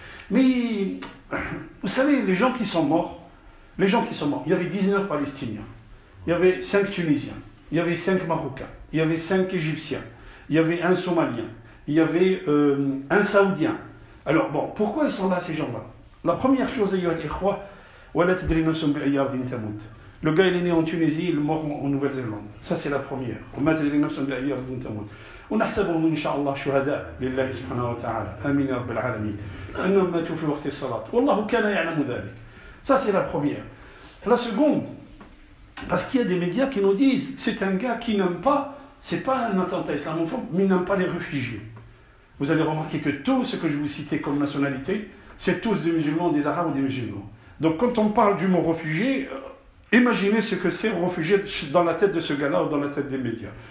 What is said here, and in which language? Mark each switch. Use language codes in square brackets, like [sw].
[fr] Mais, vous savez, les gens qui sont morts, il y avait 19 Palestiniens, il y avait 5 Tunisiens, il y avait 5 Marocains, il y avait 5 Égyptiens, il y avait un Somalien, il y avait un Saoudien. Alors, bon, pourquoi ils sont là, ces gens-là? La première chose, [ar] ayyuha al-ikhwa, وَلَا تَدْرِي نَفْسٌ بِأَيِّ أَرْضٍ تَمُوتُ. [fr] Le gars, il est né en Tunisie, il est mort en Nouvelle-Zélande. Ça, c'est la première. [ar] وَمَا تَدْرِي نَفْسٌ بِأَيِّ أَرْضٍ تَمُوتُ. ونحسبهم إن شاء الله شهداء لله سبحانه وتعالى آمين يا رب العالمين لأنهم ماتوا في وقت الصلاة والله كان يعلم ذلك. [fr] Ça, c'est la première. La seconde, parce qu'il y a des médias qui nous disent c'est un gars qui n'aime pas, c'est pas un attentat islamophobe, mais il n'aime pas les réfugiés. Vous allez remarquer que tout ce que je vous citais comme nationalité, c'est tous des musulmans, des arabes ou des musulmans. Donc quand on parle du mot réfugié, imaginez ce que c'est réfugié dans la tête de ce gars-là ou dans la tête des médias.